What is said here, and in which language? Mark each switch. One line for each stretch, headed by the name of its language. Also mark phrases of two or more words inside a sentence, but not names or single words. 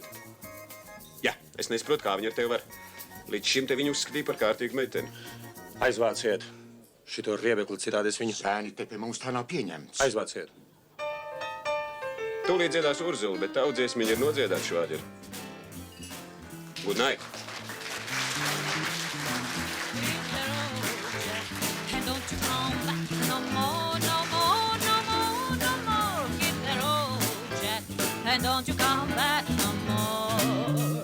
Latvian: Jā, es nesaprotu, kā viņi ar tevi var. Līdz šim te viņu uzskatīja par kārtīgu meiteni. Aizvāciet. Šito riebekli citādi es viņu... Bērni, te pie mums tā nav pieņemts. Aizvāciet. Tūlīt dziedās Urzula, bet tavu dziesmiņu ir nodziedāt švādi ir.
English: Good night. And don't you come back no more, no more, no more, no more. Hit the road, Jack, and don't you come back no more.